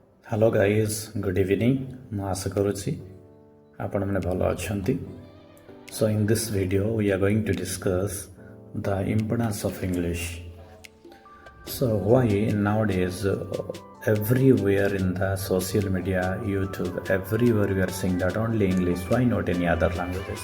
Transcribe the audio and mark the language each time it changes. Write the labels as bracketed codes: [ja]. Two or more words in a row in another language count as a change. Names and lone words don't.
[en] hello guys good evening [or] ମୁଁ ଆଶା କରୁଛି ଆପଣମାନେ ଭଲ ଅଛନ୍ତି [en] so in this video we are going to discuss the importance of English. So why nowadays everywhere in the social media, YouTube, everywhere we are saying that only English, why not any other languages?